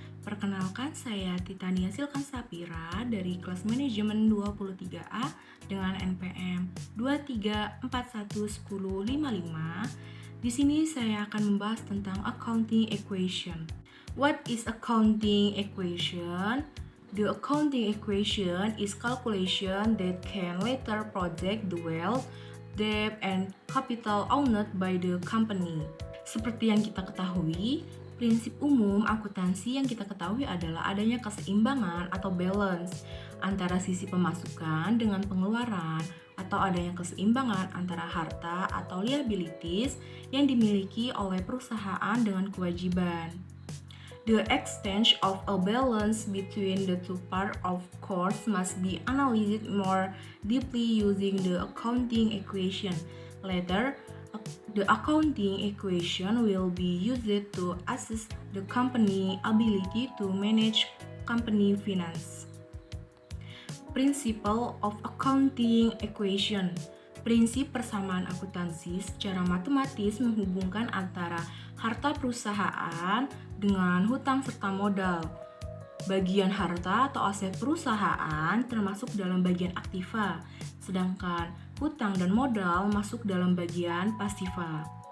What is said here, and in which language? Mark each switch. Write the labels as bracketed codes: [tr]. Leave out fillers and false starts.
[id] Perkenalkan, saya Titania Silkan Sapira dari kelas manajemen 23A dengan NPM 23411055. Di sini saya akan membahas tentang accounting equation. [en] What is accounting equation? The accounting equation is calculation that can later project the wealth, debt, and capital owned by the company. [id] Seperti yang kita ketahui, prinsip umum akuntansi yang kita ketahui adalah adanya keseimbangan atau balance antara sisi pemasukan dengan pengeluaran, atau adanya keseimbangan antara harta atau liabilities yang dimiliki oleh perusahaan dengan kewajiban. [en] The extent of a balance between the two parts of course must be analyzed more deeply using the accounting equation. Later, the accounting equation will be used to assess the company ability to manage company finance. Principle of accounting equation. [id] Prinsip persamaan akuntansi secara matematis menghubungkan antara harta perusahaan dengan hutang serta modal. Bagian harta atau aset perusahaan termasuk dalam bagian aktiva, sedangkan hutang dan modal masuk dalam bagian pasiva.